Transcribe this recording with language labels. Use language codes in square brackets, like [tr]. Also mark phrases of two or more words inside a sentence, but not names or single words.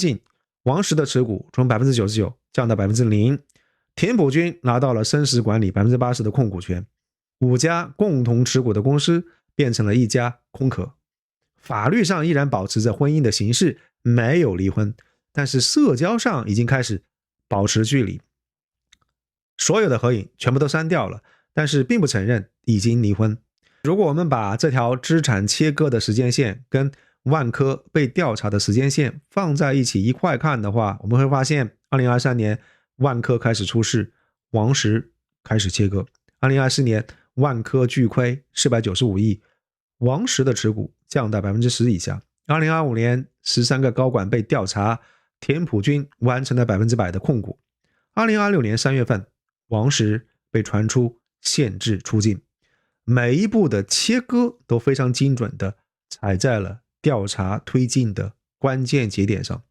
[zh] 淨，王石的持股從 99% 降到 0%， 田朴珺拿到了生时管理 80% 的控股权，5家共同持股的公司变成了一家空壳，法律上依然保持着婚姻的形式，沒有離婚，但是社交上已經開始保持距離，所有的合影全部都刪掉了，但是並不承認已經離婚。如果我們把這條資產切割的時間線跟萬科被調查的時間線放在一起一塊看的話，我們會發現2023年萬科開始出事，王石開始切割。2024年萬科巨虧495億，王石的持股降到 10% 以下。2025年13個高管被調查，田朴珺完成了 100% 的控股。2026年3月份，王石被傳出限制出境，每一步的切割都非常精準的踩在了調查推進的關鍵節點上。